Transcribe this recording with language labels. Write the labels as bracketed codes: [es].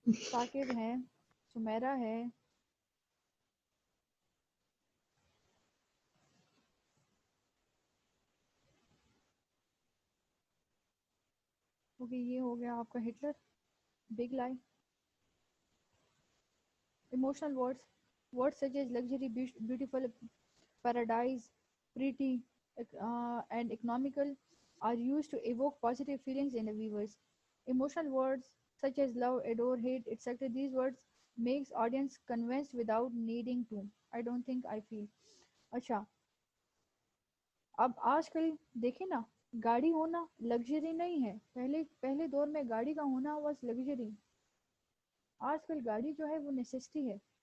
[ur] ثاقب ہیں, سمیرہ ہے, یہ ہو گیا آپ کا ہٹلر. بگ لائی. [en] Emotional words such as luxury, beautiful, paradise, pretty, and economical are used to evoke positive feelings in the viewers. Emotional words such as love, adore, hate, etc. These words makes audience convinced without needing to. I don't think, I feel. [ur] اچھا, اب آج کل دیکھیں نا, گاڑی ہونا luxury نہیں ہے. پہلے دور میں گاڑی کا ہونا واز لگژری. آج کل گاڑی جو ہے وہ نیسیسٹی ہے.